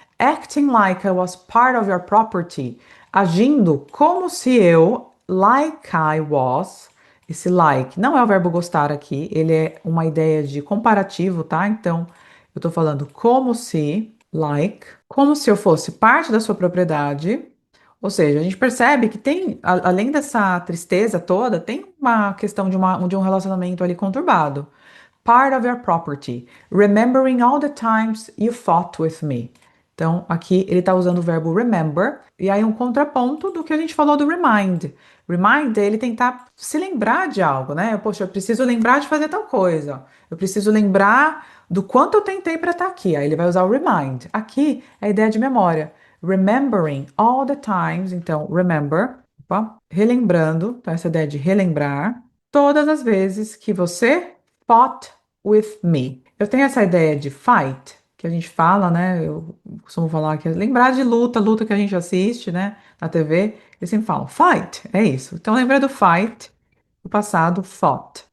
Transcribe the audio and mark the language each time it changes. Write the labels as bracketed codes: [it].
[en] Acting like I was part of your property. [pt] Agindo como se eu, [en] like I was. [pt] Esse like não é o verbo gostar aqui, ele é uma ideia de comparativo, tá? Então, eu tô falando como se, like, como se eu fosse parte da sua propriedade. Ou seja, a gente percebe que tem, além dessa tristeza toda, tem uma questão de um relacionamento ali conturbado. [en] Part of your property, remembering all the times you fought with me. [pt] Então, aqui ele está usando o verbo remember, e aí um contraponto do que a gente falou do remind. Remind é ele tentar se lembrar de algo, né? Poxa, eu preciso lembrar de fazer tal coisa. Eu preciso lembrar do quanto eu tentei para estar aqui. Aí ele vai usar o remind. Aqui é a ideia de memória. [en] Remembering all the times. [pt] Então, remember, opa, relembrando, então essa ideia de relembrar, todas as vezes que você [en] fought with me. [pt] Eu tenho essa ideia de fight, que a gente fala, né? Eu costumo falar que é lembrar de luta que a gente assiste, né? Na TV, eles sempre falam fight, é isso. Então lembra do fight, do passado, fought.